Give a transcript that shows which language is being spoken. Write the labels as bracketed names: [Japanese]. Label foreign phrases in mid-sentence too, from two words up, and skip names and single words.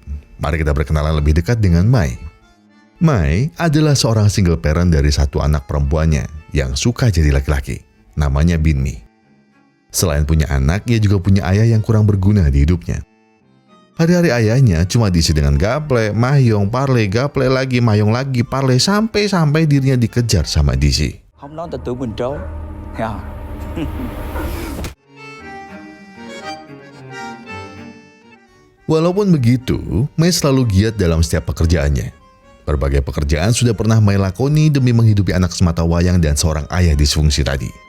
[Indonesian] Mari kita berkenalan lebih dekat dengan Mai. Mai adalah seorang [English] single parent [Indonesian] dari satu anak perempuannya yang suka jadi laki-laki. Namanya Binmi. Selain punya anak, ia juga punya ayah yang kurang berguna di hidupnya. Hari-hari ayahnya cuma diisi dengan gaple, mahyong, parle, gaple lagi, mahyong lagi, parle, sampai dirinya dikejar sama DC. [Vietnamese] Không nói ta tưởng mình trốn. [Indonesian] Ya. Walaupun begitu, Mai selalu giat dalam setiap pekerjaannya. Berbagai pekerjaan sudah pernah Mai lakoni demi menghidupi anak semata wayang dan seorang ayah disfungsi tadi.